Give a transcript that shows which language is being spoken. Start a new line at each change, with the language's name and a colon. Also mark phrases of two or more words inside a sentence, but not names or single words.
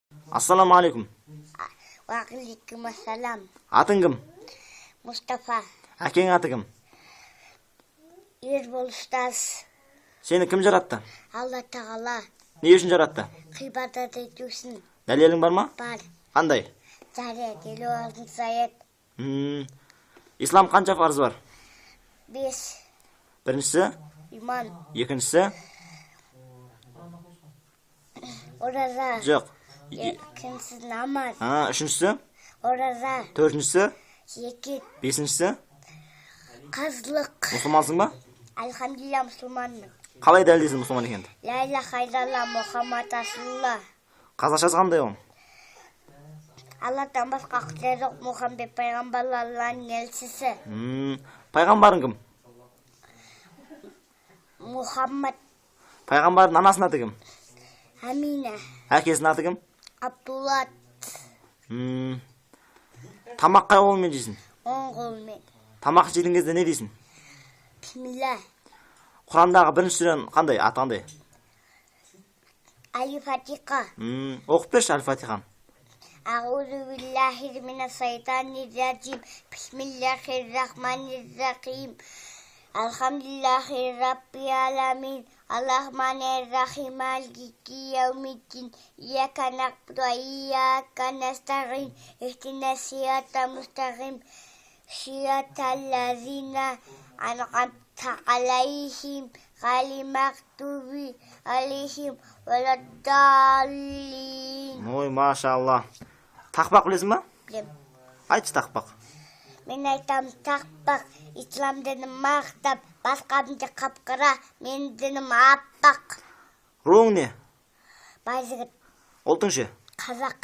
Arabic: السلام عليكم. وعليكم السلام.
Kazakh: Atың кім? Mustafa. Әкең аты кім? Ербол ұстаз. Сені кім жаратты? Алла тағала. Не үшін жаратты? Ғибадат ету үшін. Дәлелің бар ма? Бар. Қандай? Жария, елу алтыншы аят. Ислам қанша парыз бар? 5. Біріншісі, Иман. екіншісі, Ораза. жоқ. Екіншісі намаз. Үшіншісі, Ораза. төртіншісі, Зекет. бесіншісі. Қазлық. Мұсылмансың ба? Алхамдулилля мұсылманмын. Қалай дәлелдейсің мұсылман екенді?
Arabic: لا إله إلا الله محمد رسول الله.
Kazakh: Қазақшасы қандай ол? Алладан басқа құдай жоқ, Мұхаммед пайғамбар Алланың елшісі. Пайғамбарың кім? Мұхаммад. Пайғамбардың анасының аты кім? Амина. Әкесінің аты кім? Абдуллат. Тамақ қай қолмен жейсің? Оң қолмен. Тамақ жеген кезде не дейсің? Бисмилла. Құрандағы бірінші сүрен қандай? Аты қандай? Аль-Фатиха. Оқып берші Аль-Фатиханы.
Arabic: أعوذ بالله من الشيطان الرجيم. بسم الله الرحمن الرحيم. الحمد لله رب العالمين. الرحمن الرحيم. مالك يوم الدين. إياك نعبد وإياك نستعين. اهدنا الصراط المستقيم. صراط الذين أنعمت عليهم غير المغضوب عليهم ولا الضالين.
Kazakh: Ой, машалла. Тақпақ білесің ба? Білем. Айтшы тақпақ. Мен айтам тақпақ, ислам дінім мақтап, басқа дінде қапқара, мен дінім аппақ. Руың не? Байжігіт. Ұлтың ше? Қазақ.